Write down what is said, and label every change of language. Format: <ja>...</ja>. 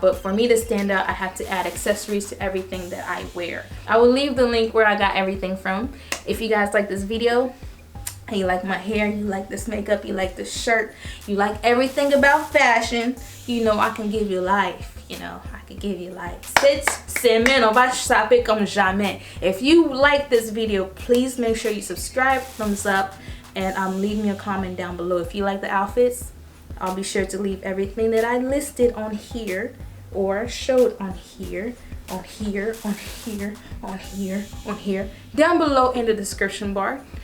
<en>But for me to stand out, I have to add accessories to everything that I wear. I will leave the link where I got everything from. If you guys like this video, and you like my hair, you like this makeup, you like this shirt, you like everything about fashion, you know I can give you life. You know, I can give you life.</en> <fr>Cette semaine, on va saper comme jamais.</fr> <en>If you like this video, please make sure you subscribe, thumbs up, and leave me a comment down below. If you like the outfits, I'll be sure to leave everything that I listed on here or showed on here, on here, on here, on here, on here, down below in the description bar.</en>